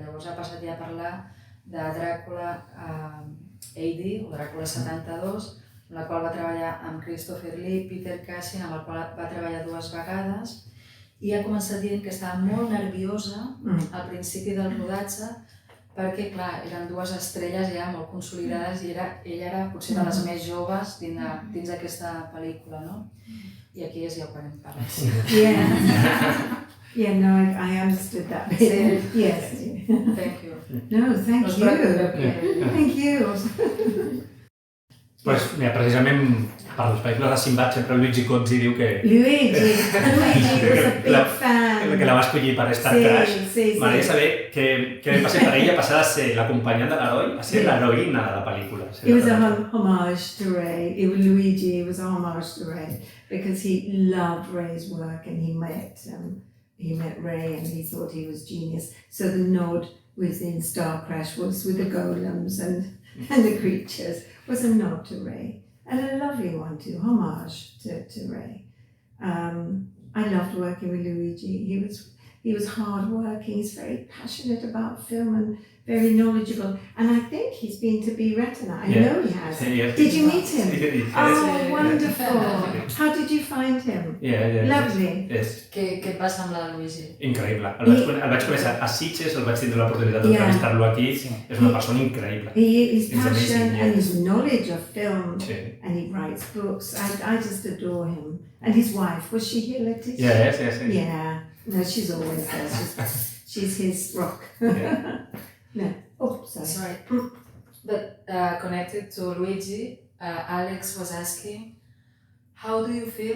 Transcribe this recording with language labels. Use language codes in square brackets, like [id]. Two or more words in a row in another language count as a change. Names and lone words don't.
[ca] Llavors ha passat ja a parlar de Dràcula AD, o Dràcula 72, en la qual va treballar amb Christopher Lee, Peter Cushing, amb el qual va treballar 2 vegades, i ha començat dient que estava molt nerviosa al principi del rodatge, perquè, clar, eren 2 estrelles ja molt consolidades i ella era potser de les més joves dins d'aquesta pel·lícula, no? I aquí és ja ho podem parlar. [en] Yeah, no, I understood that bit. Yes. Thank you. No, thank you. Thank you. [es] Pues, mira, [ca] precisament per les pel·lícules de Sinbad sempre Luigi Cozzi diu que... [en] Luigi was a big fan. [ca] Que la va escollir per Star Crash. M'agradaria saber què va ser per ella passar de ser l'acompanyant de l'heroi a ser l'heroïna de la pel·lícula. [en] It was a homage to Ray. Luigi was a homage to Ray because he loved Ray's work and he met Ray and he thought he was genius. So the nod within Star Crash was with the golems and the creatures was a nod to Ray. And a lovely one too, homage to Ray. I loved working with Luigi. He was hard working, he's very passionate about film and very knowledgeable. And I think he's been to Be Retina. I know he has. Did you meet him? Oh, wonderful. How did you find him? Lovely. [ca] Què et va semblar, Luigi? Increïble. El vaig conèixer a Sitges, el vaig tindre l'oportunitat d'entrevistar-lo aquí. És una persona increïble. [en] His passion and his knowledge of film, and he writes books. I just adore him. And his wife, was she here, Letizia? Yes. Yeah. No, she's always there. She's his rock. No. Oh, sorry. But connected to Luigi, Alex was asking, how do you feel?